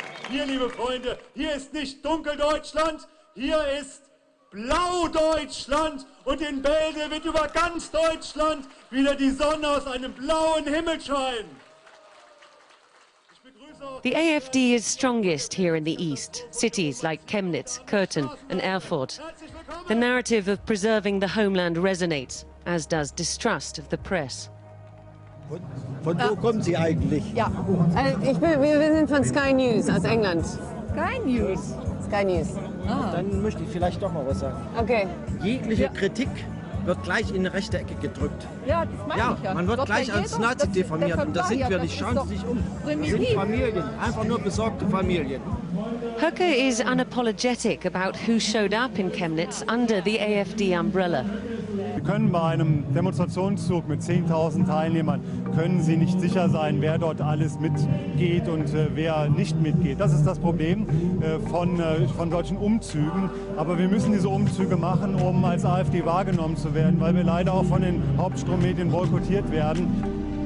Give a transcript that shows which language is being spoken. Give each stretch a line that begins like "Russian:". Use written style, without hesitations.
German: Hier, liebe Freunde, hier ist nicht Dunkeldeutschland, hier ist Blau-Deutschland, und in Bälde wird über ganz Deutschland wieder die Sonne aus einem blauen Himmel scheinen.
English: The AfD is strongest here in the east, cities like Chemnitz, Curtin and Erfurt. The narrative of preserving the homeland resonates, as does distrust of the press.
German: Von wo kommen Sie eigentlich? Ja, wir sind von Sky News aus England. Sky News? Sky News. Ah. Dann möchte ich vielleicht doch mal was sagen. Okay. Jegliche Kritik wird gleich in eine rechte Ecke gedrückt. Ja, das meine ich ja. Man wird gleich als Nazi diffamiert, und das sind wir nicht. Schauen Sie sich um. Das sind Familien, einfach nur besorgte Familien.
English: Höcke is unapologetic about who showed up in Chemnitz under the AfD umbrella.
German: Wir können bei einem Demonstrationszug mit 10.000 Teilnehmern, können Sie nicht sicher sein, wer dort alles mitgeht und wer nicht mitgeht. Das ist das Problem von solchen Umzügen. Aber wir müssen diese Umzüge machen, um als AfD wahrgenommen zu werden, weil wir leider auch von den Hauptstrummedien boykottiert werden.